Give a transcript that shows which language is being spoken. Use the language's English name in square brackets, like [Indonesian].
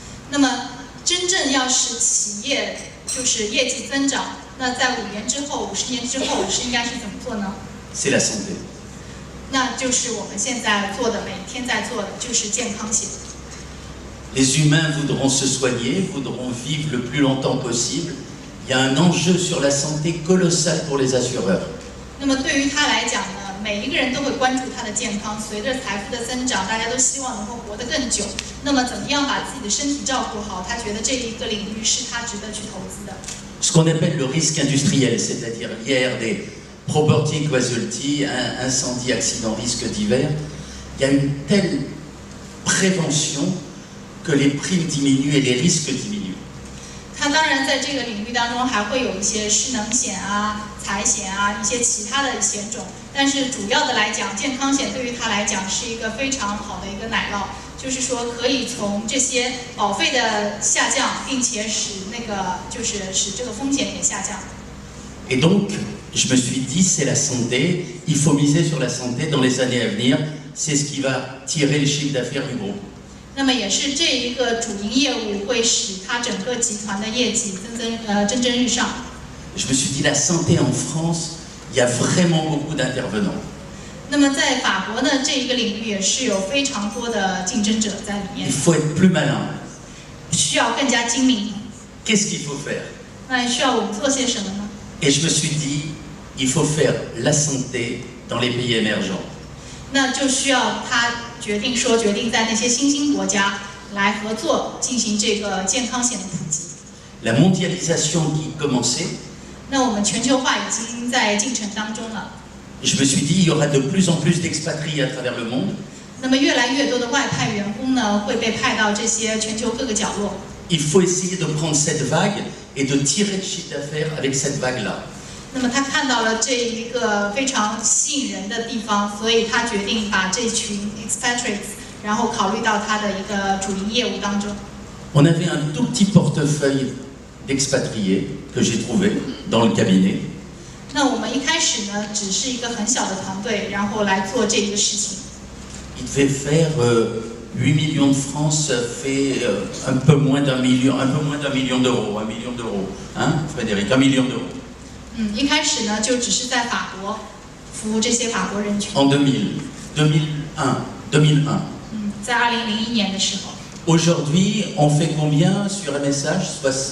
[Chinese] 那么真正要使企业就是业绩增长，那在5年之后、50年之后是应该是怎么做呢？ [French] c'est la santé. [Chinese] 那就是我们现在做的，每天在做的就是健康险。 [French] Les humains voudront se soigner, voudront vivre le plus longtemps possible. Il y a un enjeu sur la santé colossal pour les assureurs. [Chinese] 那么对于他来讲呢，每一个人都会关注他的健康。随着财富的增长，大家都希望能够活得更久。那么怎么样把自己的身体照顾好？他觉得这一个领域是他值得去投资的。 [French] Ce qu'on appelle le risque industriel, c'est-à-dire l'IARD, property, casualty, incendie, accident, risque divers. Il y a une telle prévention que les primes diminuent et les risques diminuent. [Chinese] 它当然在这个领域当中还会有一些失能险啊、财险啊、一些其他的险种，但是主要的来讲，健康险对于它来讲是一个非常好的一个奶酪，就是说可以从这些保费的下降，并且使这个风险也下降。 [French] Et donc, je me suis dit, c'est la santé, il faut miser sur la santé dans les années à venir, c'est ce qui va tirer le chiffre d'affaires du groupe. [Chinese] 那么也是这一个主营业务会使它整个集团的业绩蒸蒸日上。 [French] Je me suis dit, la santé en France, il y a vraiment beaucoup d'intervenants. [Chinese] 那么在法国呢，这一个领域也是有非常多的竞争者在里面 [French] Il，faut être plus malin. [Chinese] 需要更加精明。 [French] Qu'est-ce qu'il faut faire? [Chinese] 那需要我们做些什么呢？ [French] Et je me suis dit, il faut faire la santé dans les pays émergents. [Chinese] 那就需要他决定在那些新兴国家来合作进行这个健康险的普及。 [French] La mondialisation qui commençait, [Chinese] 那我们全球化已经在进程当中了。 [French] je me suis dit, il y aura de plus en plus d'expatriés à travers le monde. [Chinese] 那么越来越多的外派员工呢，会被派到这些全球各个角落。 [French] Il faut essayer de prendre cette vague et de tirer le chiffre d'affaires avec cette vague-là. [Chinese] 那么他看到了这一个非常吸引人的地方，所以他决定把这群 expatriates， 然后考虑到他的一个主营业务当中。 [French] On avait un tout petit portefeuille d'expatriés que j'ai trouvé dans le cabinet. [Chinese] 那我们一开始呢，只是一个很小的团队，然后来做这个事情。 [French] Il devait faire 8 millions de francs, ça fait un peu moins d'un million d'euros, 1 million d'euros, hein, Frédéric, 1 million d'euros. [Chinese] 一开始呢，就只是在法国服务这些法国人群。 [French] En 2001. [Chinese] 在2001年的时候。 [French] Aujourd'hui, on fait combien sur MSH?